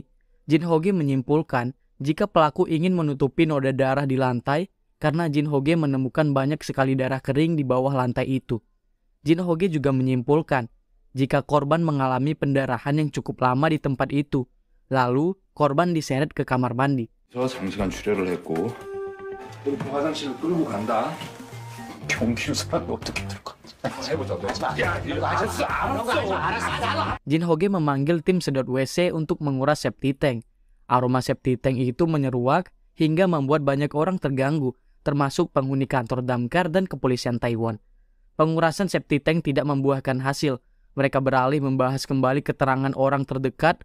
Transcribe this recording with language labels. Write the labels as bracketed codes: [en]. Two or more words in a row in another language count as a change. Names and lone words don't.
[id] Jin Ho-ge menyimpulkan jika pelaku ingin menutupi noda darah di lantai karena Jin Ho-ge menemukan banyak sekali darah kering di bawah lantai itu. Jin Ho-ge juga menyimpulkan jika korban mengalami pendarahan yang cukup lama di tempat itu, lalu korban diseret ke kamar mandi. [ko] 저 장시간 출혈을 했고. 그리고 화장실을 끌고 간다. 경비 수사는 어떻게 될 거야? 해보자. 야, 이거 알았어. [id] Jin Ho-ge memanggil tim sedot WC untuk menguras [en] septic tank. [id] Aroma [en] septic tank [id] itu menyeruak hingga membuat banyak orang terganggu, termasuk penghuni kantor damkar dan kepolisian Taiwan. Pengurasan [en] septic tank [id] tidak membuahkan hasil. Mereka beralih membahas kembali keterangan orang terdekat.